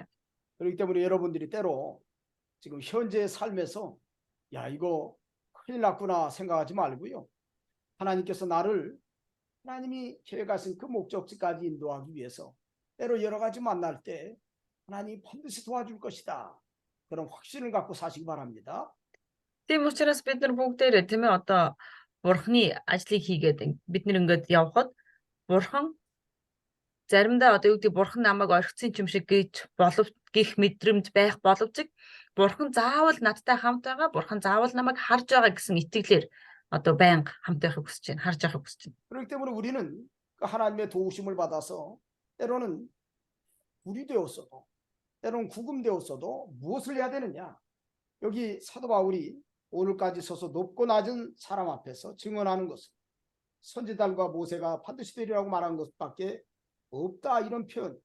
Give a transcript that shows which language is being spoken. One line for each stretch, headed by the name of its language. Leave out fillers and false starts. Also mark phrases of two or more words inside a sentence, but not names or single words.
Korean: 그렇기 때문에 여러분들이 때로 지금 현재의 삶에서 야 이거 큰일 났구나 생각하지 말고요. 하나님께서 나를 하나님이 계획하신 그 목적지까지 인도하기 위해서 때로 여러 가지 만날 때 하나님이 반드시 도와줄 것이다. 그런 확신을 갖고 사시기 바랍니다.
Mongolian: Тийм учраас бид нар бүгдээрээ тийм ээ одоо бурхны ажлыг хийгээд бид нар ингээд явхад бурхан заримдаа одоо юу гэдэг бурхан намайг орхисон юм шиг гэж гих мэдрэмж байх боловч бурхан заавал надтай хамт байгаа, бурхан заавал намайг харж байгаа гэсэн итгэлээр одоо байнга хамт байхыг хүсэж байна, харж байхыг хүсэж байна.
Korean: 그렇기 때문에 우리는 그 하나님의 도우심을 받아서 때로는 불이 되었어도 때로는 구금되었어도 무엇을 해야 되느냐? 여기 사도 바울이 오늘까지 서서 높고 낮은 사람 앞에서 증언하는 것은 선지자들과 모세가 반드시 되리라고 말한 것밖에 없다 이런 표현.